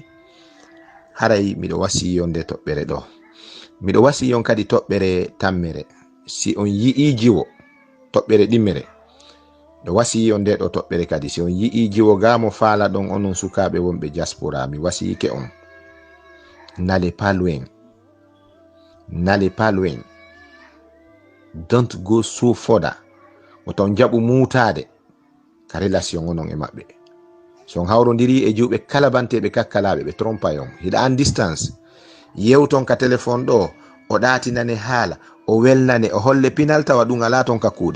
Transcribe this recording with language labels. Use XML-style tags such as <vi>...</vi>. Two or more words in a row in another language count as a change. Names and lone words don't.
<ff>haray miɗo wasiyo nde toɓɓere ɗo, miɗo wasiyon kadi toɓɓere tammere. si on yi'i jiwo toɓɓere ɗimmere, ɗo wasiyon nde ɗo toɓɓere kadi si on yi'i jiwo gamo faala ɗon onon sukaɓe wonɓe diaspora, mi wasiyike on</ff> <fr>n'allez pas loin, n'allez pas loin,</fr> <en>don't go so further.</en> <ff>oton jaɓu mutade ka relation onon e maɓɓe. so on hawrodiri e juuɓe kala banteɓe kakkalaɓe ɓe trompa on, hiɗa an distance, yewton ka téléphone ɗo, o ɗatinane haala, o welnane, o holle pinal, tawa ɗum ala ton ka kuuɗe.</ff>